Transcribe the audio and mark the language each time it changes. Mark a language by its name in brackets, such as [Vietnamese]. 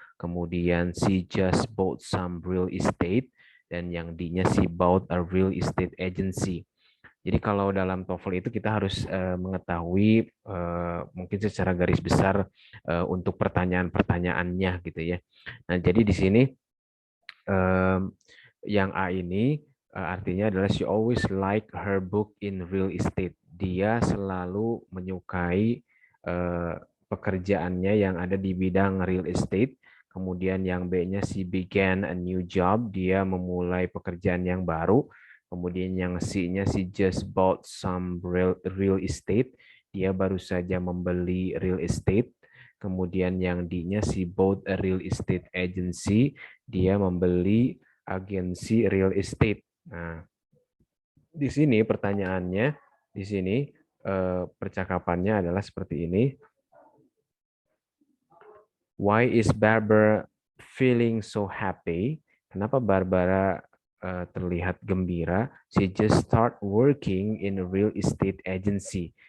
[Indonesian] Kemudian [English] she just bought some real estate [Indonesian] dan yang D-nya [English] she bought a real estate agency. [Indonesian] Jadi kalau dalam TOEFL itu kita harus mengetahui mungkin secara garis besar untuk pertanyaan-pertanyaannya gitu ya. Nah, jadi di sini yang A ini artinya adalah [English] she always like her book in real estate. [Indonesian] Dia selalu menyukai pekerjaannya yang ada di bidang real estate. Kemudian yang B-nya [English] she began a new job. [Indonesian] Dia memulai pekerjaan yang baru. Kemudian yang C-nya [English] she just bought some real estate. [Indonesian] Dia baru saja membeli real estate. Kemudian yang D-nya [English] she bought a real estate agency. [Indonesian] Dia membeli agensi real estate. Nah, di sini pertanyaannya, di sini percakapannya adalah seperti ini. [English] Why is Barbara feeling so happy? [Indonesian] Kenapa Barbara terlihat gembira? [English] She just start working in a real estate agency.